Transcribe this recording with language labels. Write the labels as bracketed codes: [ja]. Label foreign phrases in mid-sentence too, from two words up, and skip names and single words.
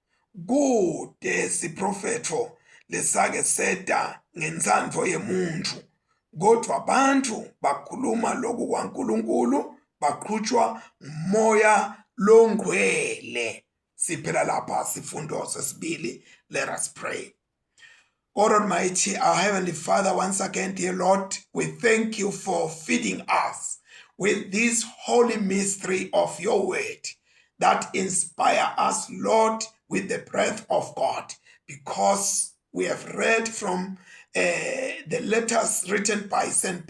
[ss] Kude siprofeto lesake seda ngentsandvo yemuntu, kodwa abantu bakhuluma lokhu kwaNkulunkulu baqhutshwa ngumoya longcwele. Siphela lapha sifundo sesibili. [en] Let us pray. God Almighty, our Heavenly Father, once again, dear Lord, we thank you for feeding us with this holy mystery of your word that inspire us, Lord, with the breath of God, because we have read from the letters written by St.